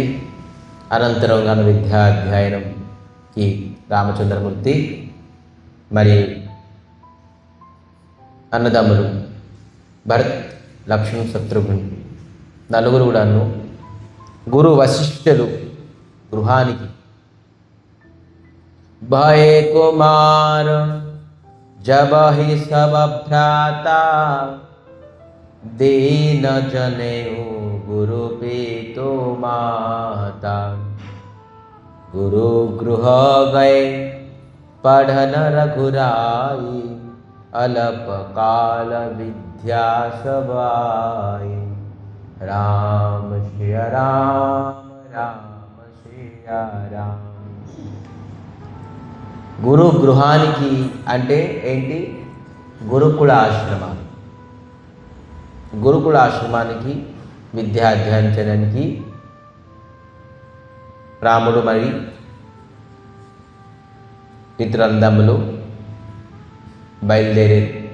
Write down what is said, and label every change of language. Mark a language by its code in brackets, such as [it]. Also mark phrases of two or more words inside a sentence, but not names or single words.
[te] అనంతరం గాను విద్యాధ్యయనంకి రామచంద్రమూర్తి మరి అన్నదమ్ములు భరత్, లక్ష్మణ్, శత్రుఘ్నుడు నలుగురు కూడాను గురు వశిష్ఠులు గృహానికి [awa] भय कुमार जबहि सब भ्राता दीन जनेऊ गुरु पीतो माता गुरु गृह गए पढ़न रघुराई अलप काल विद्या सबाई राम सिया राम राम सिया राम. [te] గురు గృహానికి అంటే ఏంటి? గురుకుల ఆశ్రమాలు. గురుకుల ఆశ్రమానికి విద్యాధ్యయనం చేయడానికి రాముడు మరి ఇతరందములు బయలుదేరారు.